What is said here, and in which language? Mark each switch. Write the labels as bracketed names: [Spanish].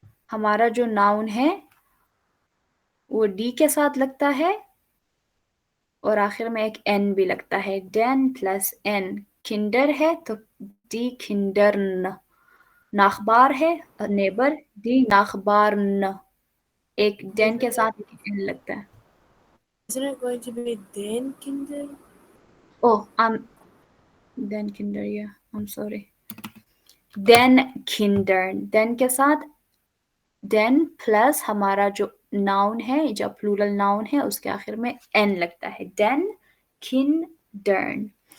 [Hindi] हमारा जो नाउन है वो डी के साथ लगता है और आखिर में एक एन भी लगता है, डेन प्लस एन। किंडर है तो डी किंडर्न, नाखबार है नेबर, डी नाखबारन, एक डेन के साथ एक एन लगता है। [English] Isn't it going to be den kinder? [Hindi] Oh then Kinder, या [English] I am sorry, [Hindi] then Kinder, then के साथ देन प्लस हमारा जो नाउन है, जब प्लूरल नाउन है उसके आखिर में एन लगता है, देन किंडर्न।